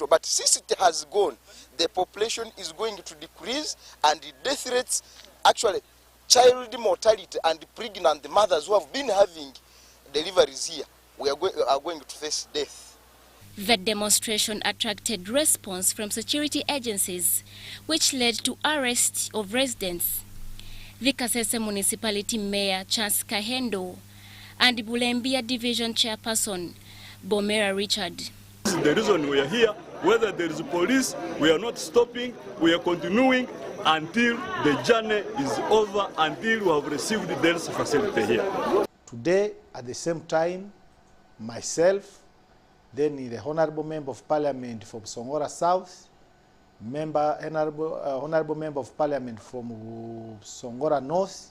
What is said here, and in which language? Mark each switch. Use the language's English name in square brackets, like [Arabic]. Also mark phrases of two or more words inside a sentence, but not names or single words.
[English] But since it has gone, the population is going to decrease and the death rates, actually child mortality and pregnant mothers who have been having deliveries here, we are going to face death. The demonstration attracted response from security agencies, which led to arrest of residents. The Kasese Municipality Mayor Charles Kahendo and Bulembia Division Chairperson Bomera Richard. This is the reason we are here. Whether there is police, we are not stopping, we are continuing until the journey is over, until we have received the health facility here. Today, at the same time, myself, then the Honorable Member of Parliament from Songora South, Honorable Member of Parliament from Songora North.